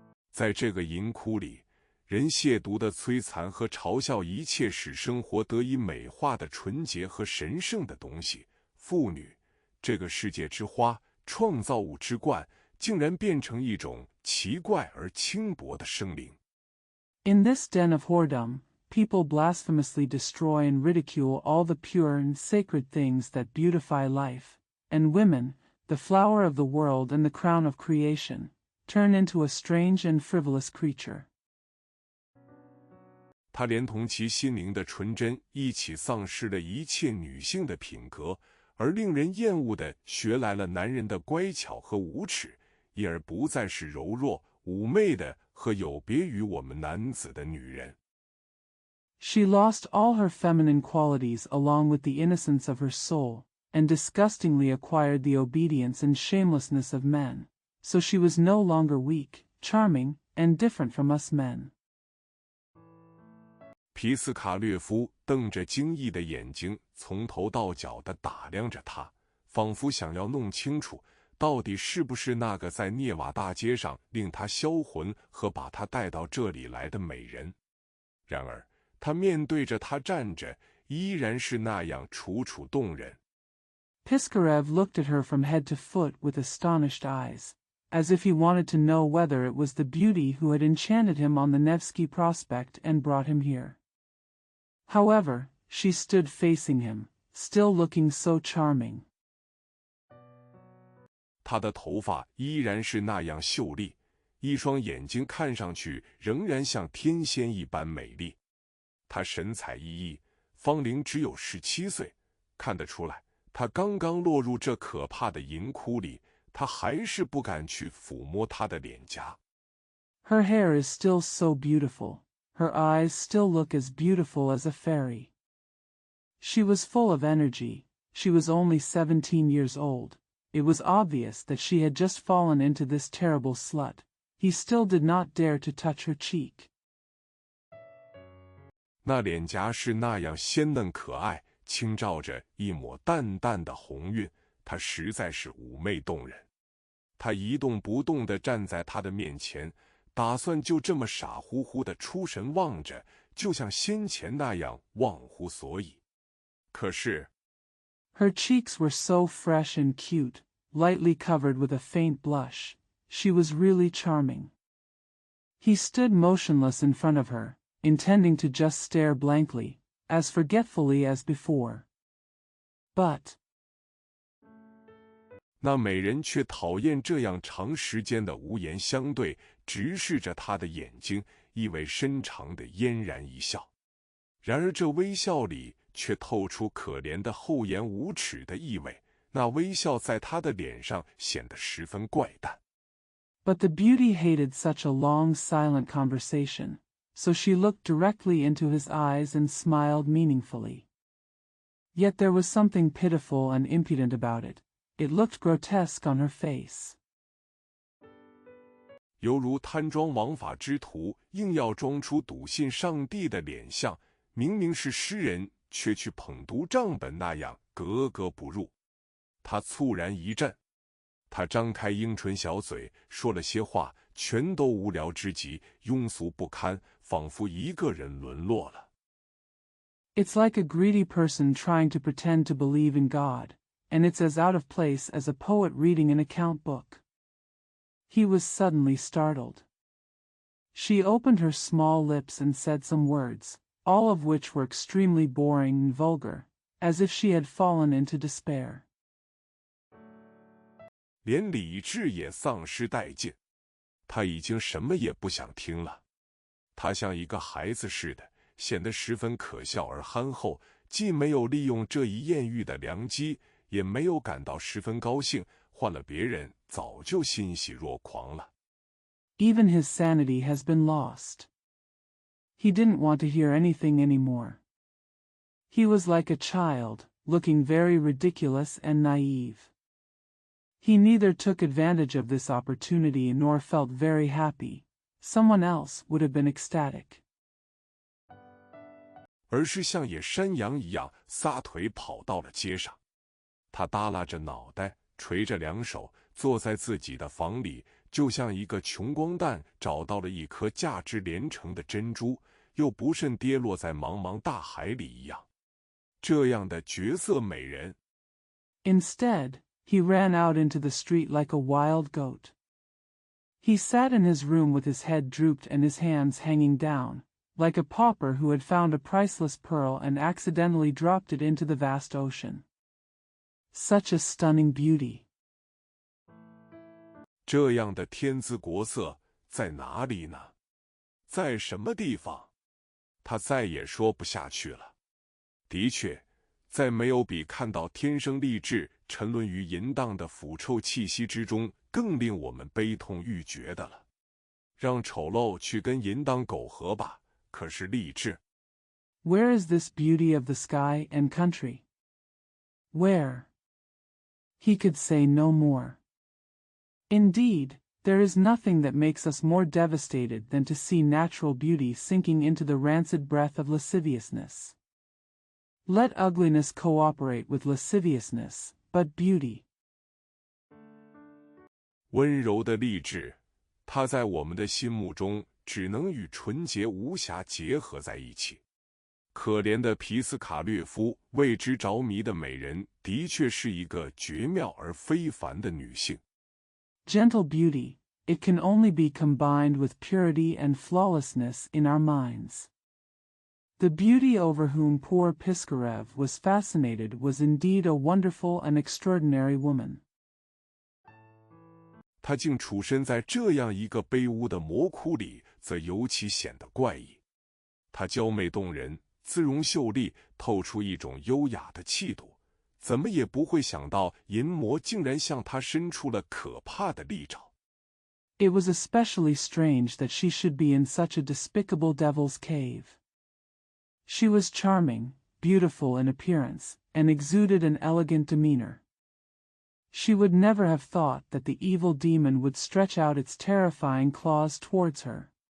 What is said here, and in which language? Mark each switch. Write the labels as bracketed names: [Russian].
[Chinese] 在这个淫窟里，人亵渎的摧残和嘲笑一切使生活得以美化的纯洁和神圣的东西。妇女，这个世界之花，创造物之冠，竟然变成一种奇怪而轻薄的生灵。 [English] In this den of whoredom, people blasphemously destroy and ridicule all the pure and sacred things that beautify life, and women, the flower of the world and the crown of creation, turn into a strange and frivolous creature. [Chinese] 他连同其心灵的纯真一起丧失了一切女性的品格，而令人厌恶地学来了男人的乖巧和无耻，因而不再是柔弱、妩媚的和有别于我们男子的女人。 [English] She lost all her feminine qualities along with the innocence of her soul, and disgustingly acquired the obedience and shamelessness of men, so she was no longer weak, charming, and different from us men. [Chinese] 皮斯卡略夫瞪着惊异的眼睛，从头到脚地打量着他，仿佛想要弄清楚，到底是不是那个在涅瓦大街上令他销魂和把他带到这里来的美人。然而，他面对着他站着，依然是那样楚楚动人。 [English] Piskarev looked at her from head to foot with astonished eyes, as if he wanted to know whether it was the beauty who had enchanted him on the Nevsky Prospect and brought him here. However, she stood facing him, still looking so charming. [Chinese] 她的头发依然是那样秀丽，一双眼睛看上去仍然像天仙一般美丽。她神采奕奕，芳龄只有17岁，看得出来，她刚刚落入这可怕的淫窟里，他还是不敢去抚摸她的脸颊。 [English] Her hair is still so beautiful. Her eyes still look as beautiful as a fairy. She was full of energy. She was only 17 years old. It was obvious that she had just fallen into this terrible slut. He still did not dare to touch her cheek. [Chinese] 那脸颊是那样鲜嫩可爱，轻照着一抹淡淡的红晕，她实在是妩媚动人。他一动不动地站在她的面前，打算就这么傻乎乎地出神望着，就像先前那样忘乎所以。可是 [English] Her cheeks were so fresh and cute, lightly covered with a faint blush. She was really charming. He stood motionless in front of her, intending to just stare blankly, as forgetfully as before. But [Chinese] 那美人却讨厌这样长时间的无言相对，直视着他的眼睛，意味深长的嫣然一笑。然而这微笑里却透出可怜的厚颜无耻的意味，那微笑在他的脸上显得十分怪诞。 [English] But the beauty hated such a long silent conversation, so she looked directly into his eyes and smiled meaningfully. Yet there was something pitiful and impudent about it. It looked grotesque on her face. [Chinese] 犹如贪装枉法之徒硬要装出笃信上帝的脸相，明明是诗人，却去捧读账本那样格格不入。他猝然一震，他张开樱唇小嘴，说了些话，全都无聊之极，庸俗不堪，仿佛一个人沦落了。 [English] It's like a greedy person trying to pretend to believe in God, and it's as out of place as a poet reading an account book. He was suddenly startled. She opened her small lips and said some words, all of which were extremely boring and vulgar, as if she had fallen into despair. [Chinese] 连理智也丧失殆尽，他已经什么也不想听了。他像一个孩子似的，显得十分可笑而憨厚，既没有利用这一艳遇的良机，也没有感到十分高兴，换了别人早就欣喜若狂了。 [English] Even his sanity has been lost. He didn't want to hear anything anymore. He was like a child, looking very ridiculous and naive. He neither took advantage of this opportunity nor felt very happy. Someone else would have been ecstatic. [Chinese] 而是像野山羊一样撒腿跑到了街上。他耷拉着脑袋，垂着两手，坐在自己的房里，就像一个穷光蛋找到了一颗价值连城的珍珠，又不慎跌落在茫茫大海里一样。这样的绝色美人。 [English] Instead, he ran out into the street like a wild goat. He sat in his room with his head drooped and his hands hanging down, like a pauper who had found a priceless pearl and accidentally dropped it into the vast ocean. Such a stunning beauty. [Chinese] 这样的天姿国色在哪里呢？在什么地方？他再也说不下去了。的确，再没有比看到天生丽质沉沦于淫荡的腐臭气息之中更令我们悲痛欲绝的了。让丑陋去跟淫荡苟合吧，可是丽质。 [English] Where is this beauty of the sky and country? Where? He could say no more. Indeed, there is nothing that makes us more devastated than to see natural beauty sinking into the rancid breath of lasciviousness. Let ugliness cooperate with lasciviousness, but beauty. [Chinese] 温柔的丽质，它在我们的心目中只能与纯洁无瑕结合在一起。可怜的皮斯卡略夫为之着迷的美人，的确是一个绝妙而非凡的女性。 [English] Gentle beauty, it can only be combined with purity and flawlessness in our minds. The beauty over whom poor Piskarev was fascinated was indeed a wonderful and extraordinary woman. [Chinese] 她竟处身在这样一个卑污的魔窟里，则尤其显得怪异。她娇媚动人，姿容秀丽，透出一种优雅的气度。怎么也不会想到，淫魔竟然向她伸出了可怕的利爪。 [English] It was especially strange that she should be in such a despicable devil's cave. She was charming, beautiful in appearance, and exuded an elegant demeanor. She would never have thought that the evil demon would stretch out its terrifying claws towards her.